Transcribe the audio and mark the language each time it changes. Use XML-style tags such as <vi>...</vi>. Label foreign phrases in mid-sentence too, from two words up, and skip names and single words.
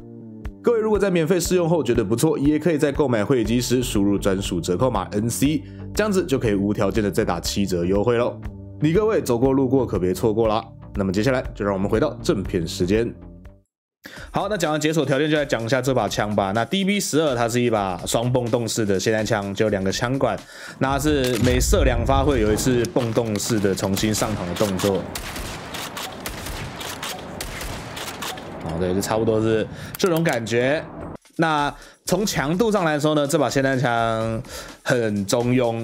<zh>各位如果在免費試用後覺得不錯，也可以在購買會籍時輸入專屬折扣碼 NC， 這樣子就可以無條件的再打7折優惠咯。你各位走過路過可別錯過啦。那麼接下來就讓我們回到正片時間。好，那講完解鎖條件，就來講一下這把槍吧。那 DB12 它是一把雙蹦動式的霰彈槍，就有2個槍管，那它是每射2發會有一次蹦動式的重新上膛的動作。對，就差不多是這種感覺。那從強度上來說呢，這把霰彈槍很中庸。</zh>